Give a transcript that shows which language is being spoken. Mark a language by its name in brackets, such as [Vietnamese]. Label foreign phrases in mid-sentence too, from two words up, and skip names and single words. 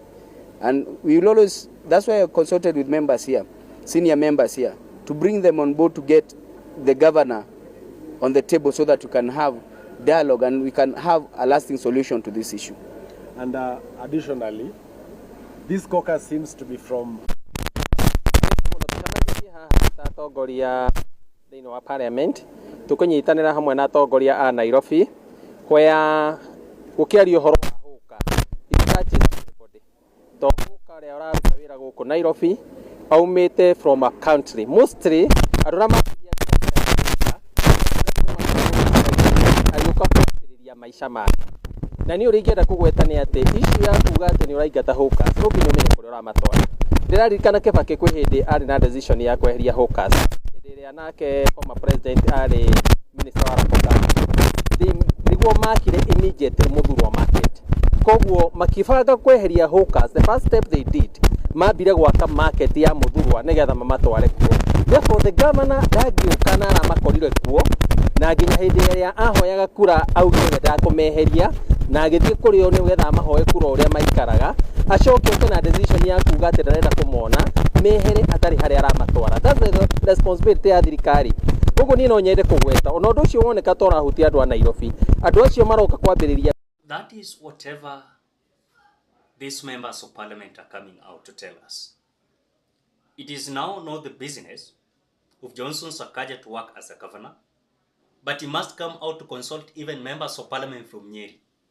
[English] And we will always, that's why I consulted with members here, senior members here, to bring them on board to get the governor on the table so that we can have dialogue and we can have a lasting solution to this issue. And additionally, This caucus seems to be from [Kikuyu] atongoria thĩinĩ wa parliament tũkũnyitanĩra hamwe na atongoria a Nairobi where gũkĩario ũhoro wa hũka to hũka ũrĩa ũraruta wĩra gũkũ Nairobi aumĩte [English] from a country mostly [Kikuyu] andũ arĩa agĩũka kũrĩria maica make na niĩ ũrĩa ingĩenda kũgweta nĩ atĩ issue ya kuuga atĩ nĩ ũraingata hũka no nginya ũmenye kũrĩa ũramatwara. Ndĩraririkana Kibaki kwĩ hĩndĩ arĩ na decision ya kweheria hawkers hĩndĩ ĩrĩa nake [English] former president [Kikuyu] arĩ minister wa nĩguo makire immediate Mũthurwa market. Koguo makibanga kweheria hawkers, [English] the first step they did [Kikuyu] mambire gwaka market ya Mũthurwa nĩgetha mamatware kuo. Therefore the governor ndangĩũka na aramakorire kuo na nginya hĩndĩ ĩrĩa ahoyaga kura augire ndakũmeheria na agĩthiĩ kũrĩ o nĩgetha amahoe kura ũrĩa maikaraga acoke oke na decision ya kuuga atĩ ndarenda kũmona mehere atarĩ harĩa aramatwara. [English] That's the responsibility [Kikuyu] ya thirikari. Koguo niĩ no nyende kũgweta ona ũndũ ũcio woneka ta ũrahutia andũ a Nairobi, andũ acio maroka kwambĩrĩria. [English] That is whatever these members of parliament are coming out to tell us. It is now not the business of Johnson Sakaja to work as a governor, but he must come out to consult even members of parliament from Nyeri.